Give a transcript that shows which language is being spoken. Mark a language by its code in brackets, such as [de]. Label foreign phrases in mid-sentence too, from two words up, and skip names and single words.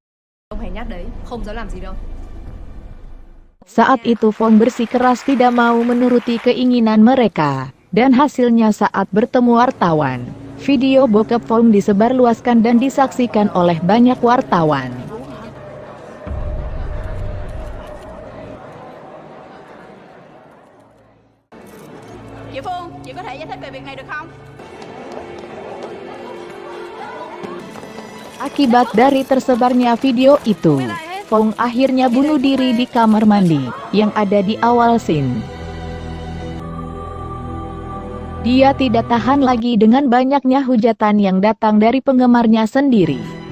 [id] Saat itu Phong bersikeras tidak mau menuruti keinginan mereka. Dan hasilnya saat bertemu wartawan, video bokep Phong disebarluaskan dan disaksikan oleh banyak wartawan. [vi] Chị Phương, chị có thể giải thích về việc này được không? [id] Akibat dari tersebarnya video itu, Phong akhirnya bunuh diri di kamar mandi yang ada di awal scene. Dia tidak tahan lagi dengan banyaknya hujatan yang datang dari penggemarnya sendiri.